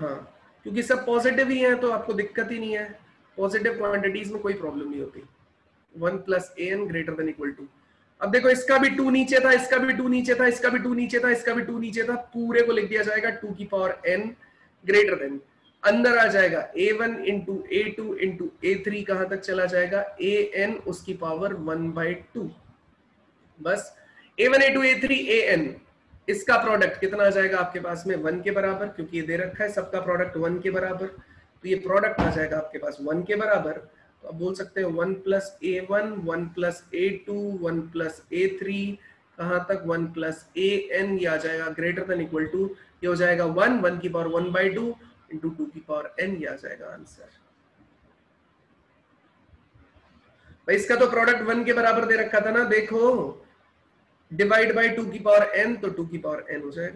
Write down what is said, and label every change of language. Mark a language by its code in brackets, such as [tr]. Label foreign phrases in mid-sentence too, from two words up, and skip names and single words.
[hi] हाँ, क्योंकि सब पॉजिटिव ही हैं तो आपको दिक्कत ही नहीं है, [en] positive quantities [hi] में कोई प्रॉब्लम नहीं होती। 1 [en] plus an greater than equal to. [hi] अब देखो इसका भी 2 नीचे था, इसका भी 2 नीचे था, इसका भी 2 नीचे था, इसका भी 2 नीचे था, पूरे को लिख दिया जाएगा 2 की पावर n [en] greater than, [hi] अंदर आ जाएगा a1 इंटू a2 इंटू a3, कहां तक चला जाएगा an उसकी पावर 1/2। बस a1 a2 a3 an इसका प्रोडक्ट कितना आ जाएगा आपके पास में 1 के बराबर, क्योंकि ये दे रखा है सबका प्रोडक्ट 1 के बराबर। तो ये प्रोडक्ट आ जाएगा आपके पास 1 के बराबर। तो आप बोल सकते हैं 1 प्लस a1 1 प्लस a2 1 प्लस a3, कहां तक 1 प्लस an, ये आ जाएगा [en] greater than equal to, [hi] ये हो जाएगा 1 की पावर 1/2 इंटू 2 की पावर n, ये आ जाएगा आंसर। भाई इसका तो प्रोडक्ट 1 के बराबर दे रखा था ना, देखो [en] divide by [hi] 2 की पावर n, तो 2 की पावर n हो जाएगा।